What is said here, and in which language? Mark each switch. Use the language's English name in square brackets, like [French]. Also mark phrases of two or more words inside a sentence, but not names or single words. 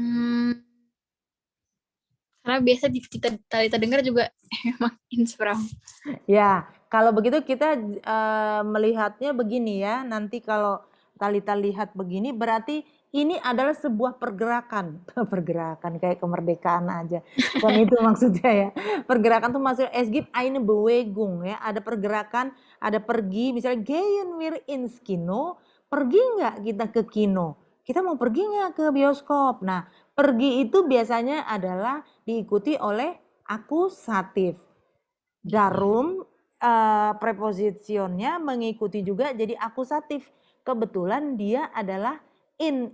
[Indonesian] Karena biasa kita dengar juga emang ins, Bro. Ya, kalau begitu kita melihatnya begini ya. Nanti kalau Talita lihat begini, berarti ini adalah sebuah pergerakan. Pergerakan kayak kemerdekaan aja. Bukan itu maksudnya ya. Pergerakan tuh maksudnya [German] es gibt eine Bewegung [Indonesian] ya. Ada pergerakan, ada pergi. Misalnya [German] gehen wir ins Kino, [Indonesian] pergi nggak kita ke kino? Kita mau pergi nggak ke bioskop? Nah, pergi itu biasanya adalah diikuti oleh akusatif. Darum prepositionnya mengikuti juga jadi akusatif. Kebetulan dia adalah in.